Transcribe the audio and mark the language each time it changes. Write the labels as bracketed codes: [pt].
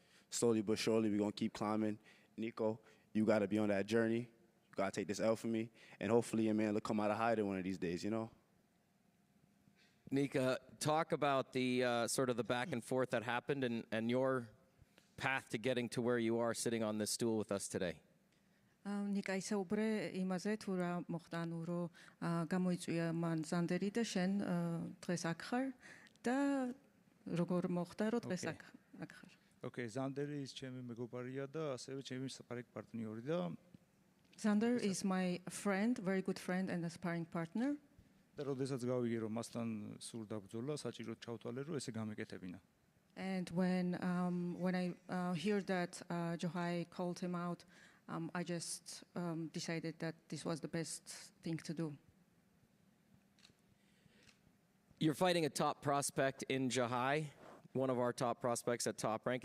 [en] Slowly but surely, we're going to keep climbing. Nico, you got to be on that journey. You got to take this L for me. And hopefully, will come out of hiding one of these days, Nika, talk about the sort of the back and forth that happened and your path to getting to where you are sitting on this stool with us today. [ka] Nika ისაუბრე იმაზე თუ რა მოხდა ანუ რომ გამოიწვია მან ზანდერი და შენ დღეს აქ ხარ და როგორ მოხდა რომ დღეს აქ ხარ. Okay, ზანდერი ის ჩემი მეგობარია და ასევე ჩემი სპარინგ პარტნიორი და [en] Xander is my friend, very good friend and a sparring partner. [ka] და როდესაც გავიგე რომ მასთან სულ დაბრძოლა, საჭიროდ ჩავთვალე რომ ესე გამეკეთებინა. [en] And when I heard that Jahi called him out, I just decided that this was the best thing to do. You're fighting a top prospect in Jahi, one of our top prospects at Top Rank.